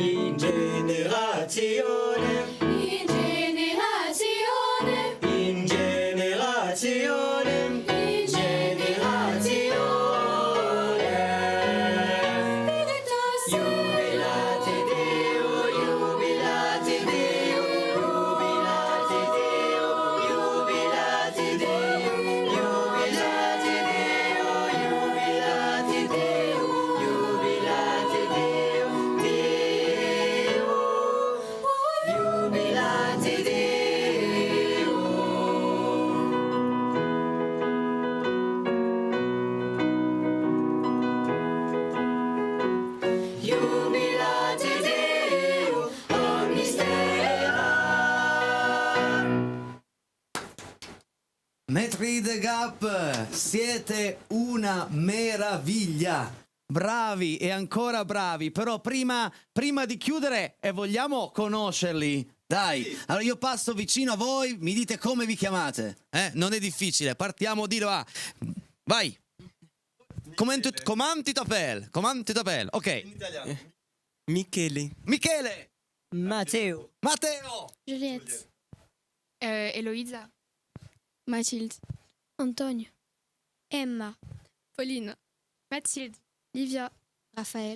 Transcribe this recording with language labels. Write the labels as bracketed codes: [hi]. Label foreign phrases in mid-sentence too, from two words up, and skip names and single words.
[it] in generazione, in generazione, in generazione, in generazione. Veritas [la] Jubilate Deo, jubilate Deo, jubilate Deo, jubilate Deo, jubilate Deo, jubilate Deo, jubilate Deo, Deo, jubilate Deo. Jubilate Deo, omnis terra. [it] Metri the Gap, siete una meraviglia. Bravi e ancora bravi, però prima di chiudere vogliamo conoscerli. Dai, allora io passo vicino a voi, mi dite come vi chiamate. Non è difficile, partiamo di là. Vai. [fr] Comment tu t'appelles? [it] Ok. In italiano. Michele. Michele. Matteo. Matteo. Juliette, Eloïsa, Mathilde, Antonio, Emma, Pauline, Mathilde, Livia, Raphaël,